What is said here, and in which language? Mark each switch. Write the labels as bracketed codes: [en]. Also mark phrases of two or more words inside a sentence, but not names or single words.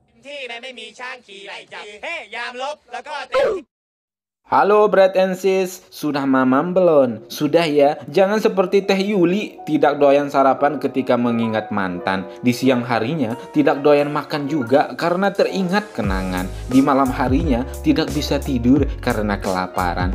[id] ที่นั้นไม่มีช้างขี่ไล่จับเฮ้ยามลบแล้วก็เต็ม Halo [en] Brad and Sis, [id] sudah mamam belum? Sudah ya, jangan seperti Teh Yuli, tidak doyan sarapan ketika mengingat mantan. Di siang harinya, tidak doyan makan juga karena teringat kenangan. Di malam harinya, tidak bisa tidur karena kelaparan.